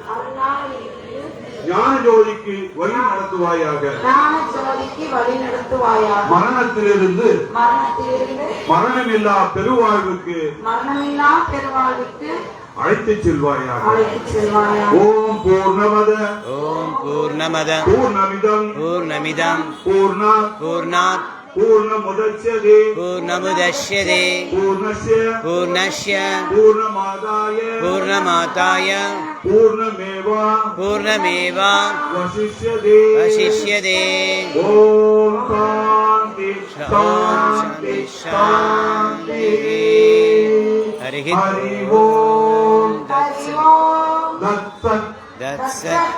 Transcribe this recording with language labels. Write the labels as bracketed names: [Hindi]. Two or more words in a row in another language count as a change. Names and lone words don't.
[Tamil] ஞான ஜோதிக்கு வழி நடத்துவாயாக, மரணத்திலிருந்து மரணமில்லா பெருவாழ்வுக்கு அழைத்துச் செல்வாயாக. [Sanskrit] ओम् पूर्णमद, ओम् पूर्णमद, पूर्णमिदम्, पूर्णमिदम्, पूर्णात् पूर्णमुदच्यते, पूर्णमुदच्यते, पूर्णस्य पूर्णमादाय पूर्णमेवा वशिष्यते. ओम् शान्ति शान्ति शान्ति. ஹரி ओम् तत् சத்.